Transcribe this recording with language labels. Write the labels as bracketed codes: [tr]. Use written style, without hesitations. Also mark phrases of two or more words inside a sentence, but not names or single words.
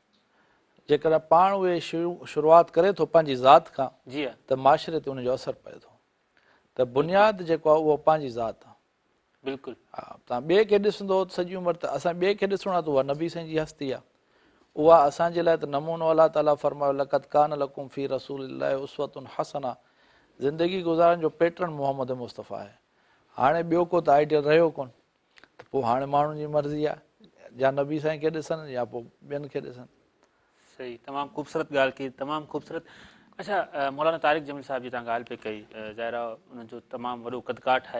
[sd] जेकॾहिं पाण उहे शुरूआति करे थो पंहिंजी ज़ात खां, जी हा, त माशरे ते उनजो असरु पए थो। त बुनियादु जेको आहे उहो पंहिंजी ज़ात आहे। बिल्कुलु। हा, तव्हां ॿिए खे ॾिसंदो सॼी उमिरि, त असां ॿिए खे ॾिसणो आहे त उहा नबी साईं जी हस्ती आहे, उहा असांजे लाइ त नमूनो अलाह ताला फरमायो [ar] لقد كان لكم في رسول الله أسوة حسنة, [sd] ज़िंदगी गुज़ारण जो पैटर्न मोहम्मद मुस्तफ़ा आहे। हाणे ॿियो को त आइडियल रहियो कोन, त पोइ हाणे माण्हुनि जी मर्ज़ी आहे, या नबी साईं खे ॾिसनि या पोइ ॿियनि खे ॾिसनि। सही, तमामु ख़ूबसूरत ॻाल्हि कई, तमामु ख़ूबसूरत। अच्छा, मौलाना तारिक जमील साहिब जी तव्हां ॻाल्हि पे कई, ज़ाहिर आहे उन्हनि जो तमामु वॾो कदकाठ आहे।